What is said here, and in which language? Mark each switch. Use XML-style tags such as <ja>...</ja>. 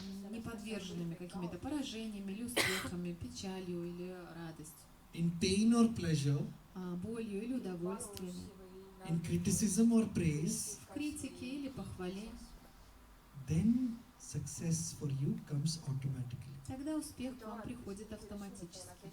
<ru>не подверженными какими-то поражениями или успехами, печалью или радостью,</ru> <en>in pain or pleasure,</en> <ru>болью или удовольствиями,</ru> <en>in criticism or praise,</en> <ru>в критике или похвале,</ru> <en>then success for you comes automatically.</en> <ru>тогда успех к вам приходит автоматически.</ru>